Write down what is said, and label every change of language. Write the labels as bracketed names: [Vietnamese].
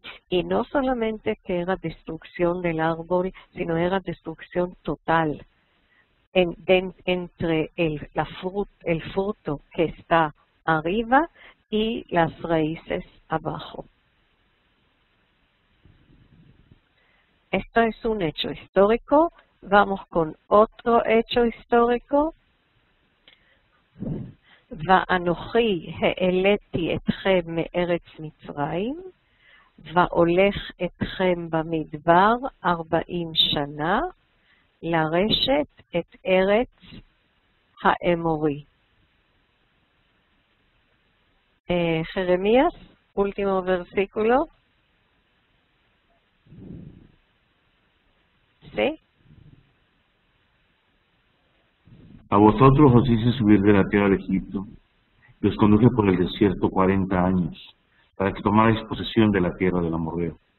[Spanish] Y no solamente que era destrucción del árbol, sino era destrucción total entre el fruto que está arriba y las raíces abajo. Esto es un hecho histórico. Vamos con otro hecho histórico. [Hebrew] ואנוכי העליתי אתכם מארץ מצרים, והולך אתכם במדבר 40 שנה, לרשת את ארץ האמורי. [Spanish] Jeremías, último versículo. ¿Sí? A vosotros os hice subir de la tierra de Egipto, y os conduje por el desierto 40 años, para que tomarais posesión de la tierra del amorreo.